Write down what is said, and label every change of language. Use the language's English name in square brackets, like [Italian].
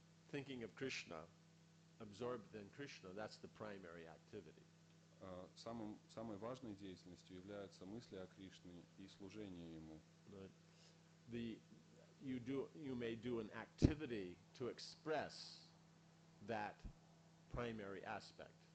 [English] Thinking of Krishna, absorbed in Krishna, that's the primary activity. [Russian] Самой важной деятельностью являются мысли о Кришне и служение Ему. [English] Right? You may do an activity to express that primary aspect.